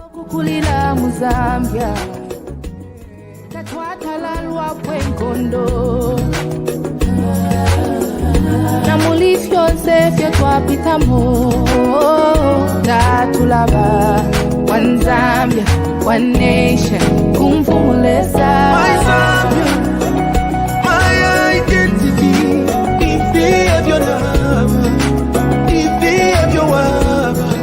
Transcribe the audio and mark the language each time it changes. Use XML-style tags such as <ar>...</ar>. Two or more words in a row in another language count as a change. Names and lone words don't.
<bem>kulila muzambia tatwatalalwa kwenkondo namulifyonse fye twapitamo tatulaba</bem> <en>one Zambia, one nation kumvumulesa my Zambia, my identity, ifi of your love, ifi of your love.</en>